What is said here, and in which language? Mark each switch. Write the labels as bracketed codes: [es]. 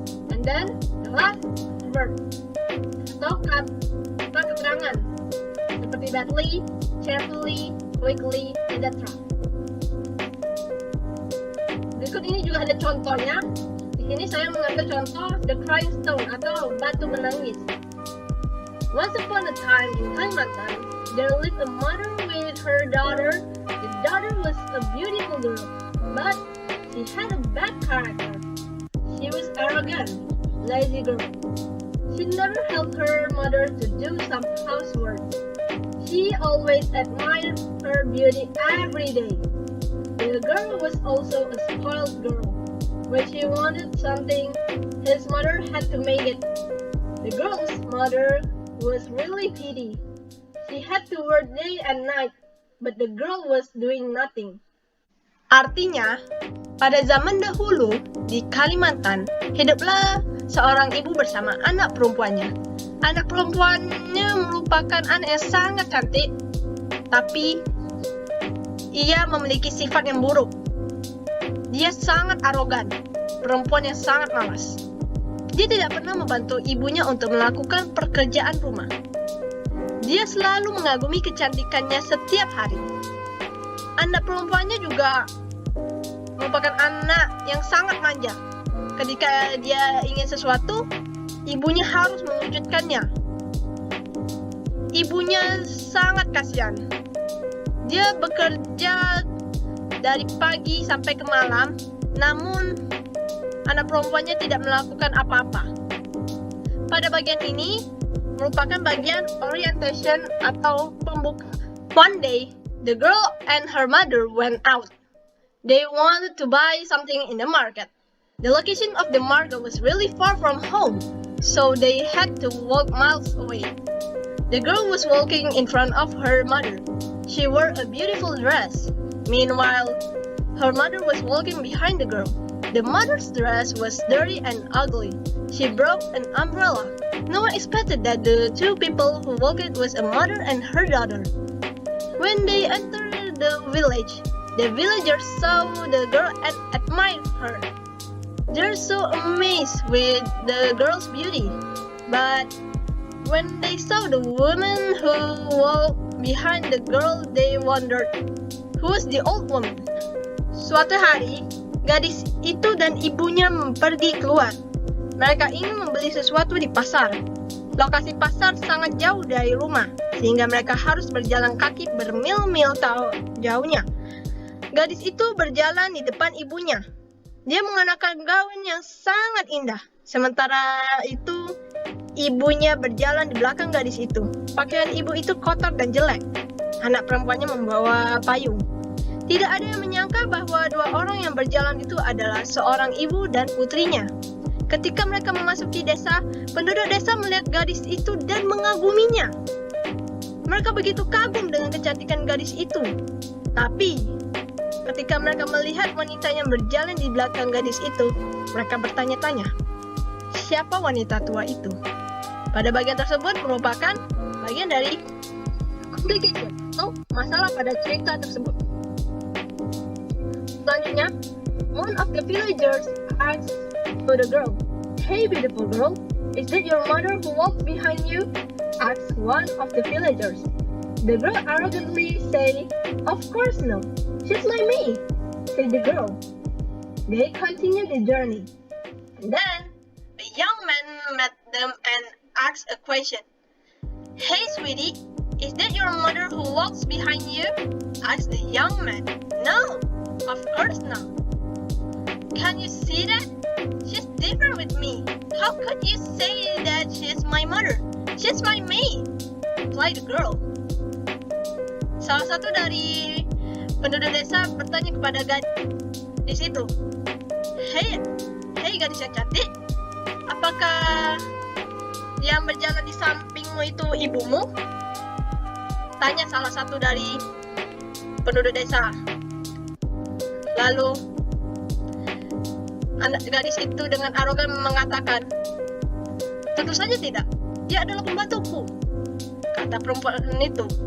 [en] And then the last verb [id] atau kata keterangan seperti [en] badly, cheerfully, quickly, etc. [id] Berikut ini juga ada contohnya. Di sini saya mengambil contoh [en] the crying stone [id] atau batu menangis. [en] Once upon a time in Kalimantan, there lived a mother with her daughter. The daughter was a beautiful girl, but she had a bad character. She was arrogant, lazy girl. She never helped her mother to do some housework. She always admired her beauty every day. The girl was also a spoiled girl. When she wanted something, his mother had to make it. The girl's mother was really greedy. She had to work day and night, but the girl was doing nothing. [id] Artinya, pada zaman dahulu di Kalimantan, hiduplah seorang ibu bersama anak perempuannya. Anak perempuannya merupakan anak yang sangat cantik, tapi ia memiliki sifat yang buruk. Dia sangat arogan, perempuan yang sangat malas. Dia tidak pernah membantu ibunya untuk melakukan pekerjaan rumah. Dia selalu mengagumi kecantikannya setiap hari. Anak perempuannya juga merupakan anak yang sangat manja. Ketika dia ingin sesuatu, ibunya harus mewujudkannya. Ibunya sangat kasihan. Dia bekerja dari pagi sampai ke malam, namun anak perempuannya tidak melakukan apa-apa. Pada bagian ini merupakan bagian orientation atau pembuka. [en] One day, the girl and her mother went out. They wanted to buy something in the market. The location of the market was really far from home, so they had to walk miles away. The girl was walking in front of her mother. She wore a beautiful dress. Meanwhile, her mother was walking behind the girl. The mother's dress was dirty and ugly. She broke an umbrella. No one expected that the two people who walked was a mother and her daughter. When they entered the villagers saw the girl and admired her. They're so amazed with the girl's beauty. But when they saw the woman who walked behind the girl, they wondered, who was the old woman? [id] Suatu hari, gadis itu dan ibunya pergi keluar. Mereka ingin membeli sesuatu di pasar. Lokasi pasar sangat jauh dari rumah, sehingga mereka harus berjalan kaki bermil-mil jauhnya. Gadis itu berjalan di depan ibunya. Dia mengenakan gaun yang sangat indah. Sementara itu, ibunya berjalan di belakang gadis itu. Pakaian ibu itu kotor dan jelek. Anak perempuannya membawa payung. Tidak ada yang menyangka bahwa dua orang yang berjalan itu adalah seorang ibu dan putrinya. Ketika mereka memasuki desa, penduduk desa melihat gadis itu dan mengaguminya. Mereka begitu kagum dengan kecantikan gadis itu. Tapi, ketika mereka melihat wanita yang berjalan di belakang gadis itu, mereka bertanya-tanya, siapa wanita tua itu? Pada bagian tersebut merupakan bagian dari complication atau masalah pada cerita tersebut. Selanjutnya, [en] one of the villagers asked to the girl, "Hey beautiful girl, is it your mother who walked behind you?" asked one of the villagers. The girl arrogantly said, "Of course no, she's my maid," said the girl. They continued the journey. And then, a young man met them and asked a question. "Hey sweetie, is that your mother who walks behind you?" asked the young man. "No, of course not." "Can you see that? She's different with me. How could you say that she's my mother? She's my maid," replied the girl. [id] Salah satu dari penduduk desa bertanya kepada gadis itu, Hey gadis yang cantik, apakah yang berjalan di sampingmu itu ibumu?" Tanya salah satu dari penduduk desa. Lalu anak gadis itu dengan arogan mengatakan, "Tentu saja tidak, dia adalah pembantuku," kata perempuan itu.